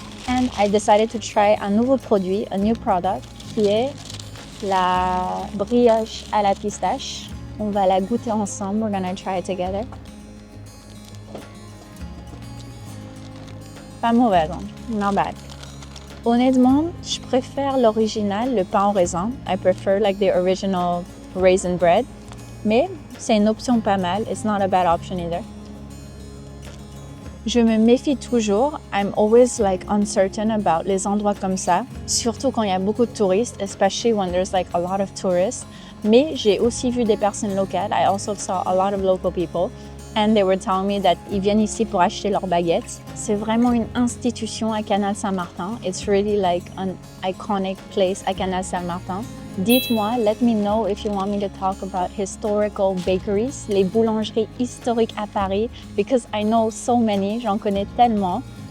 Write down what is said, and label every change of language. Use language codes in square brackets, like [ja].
[en] And I decided to try [fr] un nouveau produit, [en] a new product, [fr] qui est la brioche à la pistache. On va la goûter ensemble, [en] we're gonna try it together. [fr] Pas mauvaise, hein? [en] Not bad. [fr] Honnêtement, je préfère l'original, le pain au raisin. [en] I prefer like the original raisin bread. [fr] Mais c'est une option pas mal. [en] It's not a bad option either. [fr] Je me méfie toujours. [en] I'm always like uncertain about [fr] les endroits comme ça, surtout quand il y a beaucoup de touristes, [en] especially when there's like a lot of tourists. [fr] Mais j'ai aussi vu des personnes locales. [en] I also saw a lot of local people. And they were telling me that [fr] ils viennent ici pour acheter leurs baguettes. C'est vraiment une institution à Canal Saint-Martin. [en] It's really like an iconic place à Canal Saint-Martin. [fr] Dites-moi, [en] let me know if you want me to talk about historical bakeries, [fr] les boulangeries historiques à Paris, [en] because I know so many, [fr] j'en connais tellement.